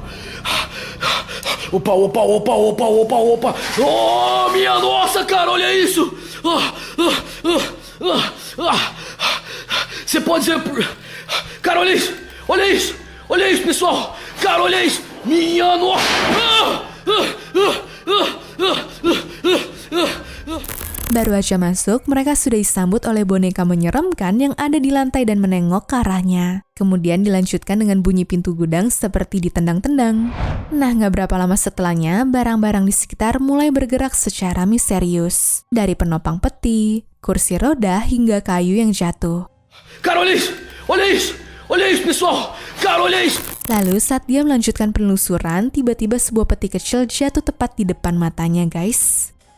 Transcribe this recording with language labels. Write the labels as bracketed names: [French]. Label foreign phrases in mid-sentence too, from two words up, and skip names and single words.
[Portuguese] Opa, opa, opa, opa, opa, opa. Oh, minha nossa, cara, olha isso. Você pode dizer... Cara, olha isso. Olha isso. Olha isso, pessoal. Cara, olha isso. Minha nossa. [Indonesian] Baru aja masuk, mereka sudah disambut oleh boneka menyeramkan yang ada di lantai dan menengok ke arahnya. Kemudian dilanjutkan dengan bunyi pintu gudang seperti ditendang-tendang. Nah, nggak berapa lama setelahnya, barang-barang di sekitar mulai bergerak secara misterius. Dari penopang peti, kursi roda, hingga kayu yang jatuh. [Portuguese] Cara, olha isso. Olha isso. Olha isso, pessoal. Cara, olha isso. [Indonesian] Lalu saat dia melanjutkan penelusuran, tiba-tiba sebuah peti kecil jatuh tepat di depan matanya, guys.